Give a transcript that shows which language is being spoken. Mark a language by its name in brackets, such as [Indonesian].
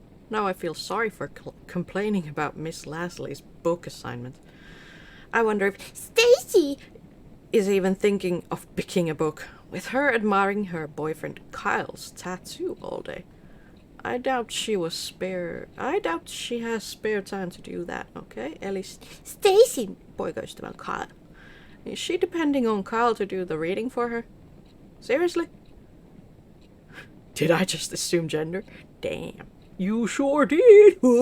[English] Now I feel sorry for complaining about Miss Lasley's book assignment. I wonder if Stacy is even thinking of picking a book, with her admiring her boyfriend Kyle's tattoo all day. I doubt she has spare time to do that, okay? [Finnish] Eli Stacy, poikaystävän Kyle. [English] Is she depending on Kyle to do the reading for her? Seriously? Did I just assume gender? Damn. You sure did.